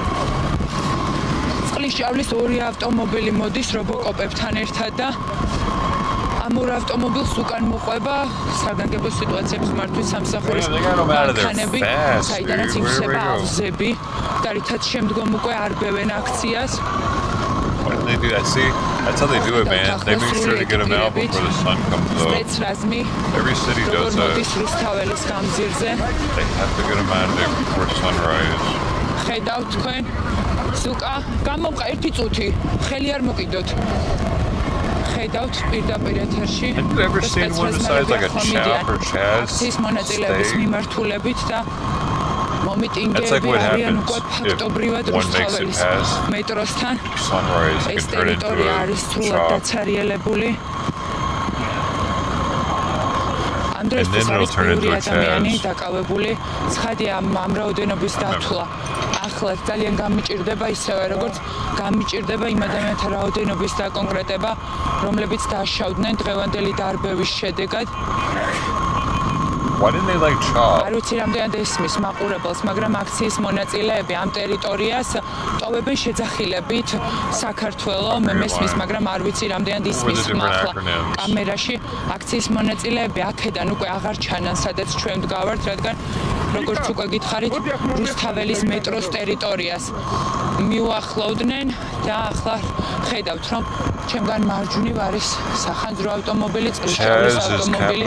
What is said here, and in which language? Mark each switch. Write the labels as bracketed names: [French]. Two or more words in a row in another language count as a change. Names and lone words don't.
[Georgian] წყლის ჭავლის ორი ავტომობილი მოდის რობოკოპებთან ერთად და ამ ორ ავტომობილს უკან მოყვება საგანგებო სიტუაციების მართვის სამსახურის მანქანები, საიდანაც იხსება ავზები და რითაც შემდგომ უკვე არბევენ აქციას. [English] What did they do? That's how they do it, man. They make sure to get them out before the sun comes up. Every city does that. They have to get them out of there before sunrise. [Georgian] ხედავთ თქვენ? სუკა, გამომყა ერთი წუთი. ხელი არ მოკიდოთ. ხედავთ პირდაპირ ეთერში. [English] Have you ever seen one besides like a Chap or Chaz [Georgian] ის მონაწილეების [English] stay? [Georgian] მიმართულებით და [English] That's like what happens if one makes it past [Georgian] მეტროსთან [English] sunrise. It [Georgian] ეს [English] can turn into [Georgian] ტერიტორია არის [English] a [Georgian] სრულად [English] chop. [Georgian] დაცარიელებული. ამ [English] And then it'll turn into a [Georgian] ადამიანი [English] Chaz. [Georgian] დაკავებული. ცხადია ამ რაოდენობის დათვლა. ახლა ძალიან გამიჭირდება ისევე როგორც გამიჭირდება იმ ადამიანთა რაოდენობის დაკონკრეტება, რომლებიც დაშავდნენ დღევანდელი დარბევის შედეგად. [English] Why didn't they like chop? [Georgian] არ ვიცი რამდენად ესმის მაყურებელს, მაგრამ აქციის მონაწილეები ამ ტერიტორიას ტოვებენ შეძახილებით საქართველო, მე მესმის, მაგრამ არ ვიცი რამდენად ისმის ახლა კამერაში. აქციის მონაწილეები აქედან უკვე აღარ ჩანან, სადაც ჩვენ ვდგავართ, რადგან როგორც უკვე გითხარით, რუსთაველის მეტროს ტერიტორიას მიუახლოვდნენ და ახლა ხედავთ, რომ ჩემგან მარჯვნივ არის სახანძრო ავტომობილი, წყლისჭავლის ავტომობილი.